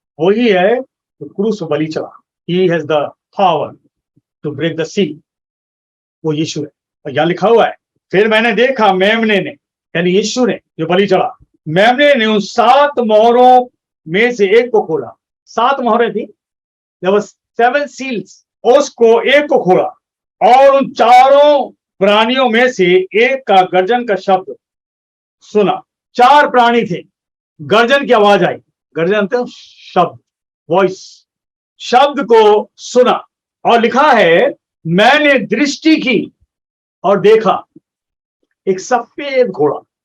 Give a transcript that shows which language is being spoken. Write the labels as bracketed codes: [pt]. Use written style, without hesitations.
[hi] वही है तो क्रूस पर बलि चढ़ा। [en] He has the power to break the sea. [hi] वो यीशु है। और यहां लिखा हुआ है, फिर मैंने देखा मेमने ने, यानी यीशु ने जो बलि चढ़ा, मेमने ने उन 7 मोहरों में से एक को खोला। 7 मोहरें थी, [en] there was 7 seals। [hi] उसको एक को खोला और उन चारों प्राणियों में से एक का गर्जन का शब्द सुना। 4 प्राणी थे, गर्जन की आवाज आई। गर्जन तो शब्द, वॉइस, शब्द को सुना। और लिखा है, मैंने दृष्टि की और देखा एक सफेद घोड़ा।